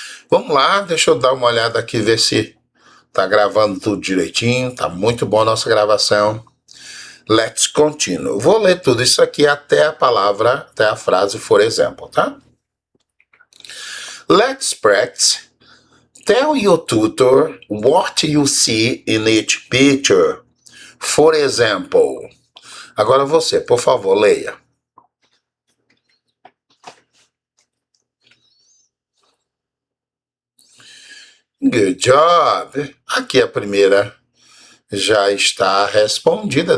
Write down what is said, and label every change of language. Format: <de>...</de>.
<pt>Vamos lá, deixa eu dar uma olhada aqui, ver se tá gravando tudo direitinho. Tá muito boa a nossa gravação.</pt> <en>Let's continue.</en> <pt>Vou ler tudo isso aqui até a palavra, até a frase,</pt> <en>for example,</en> <pt>tá?</pt> <en>Let's practice. Tell your tutor what you see in each picture. For example.</en> <pt>Agora você, por favor, leia.</pt> <en>Good job.</en> <pt>Aqui a primeira já está respondida.</pt>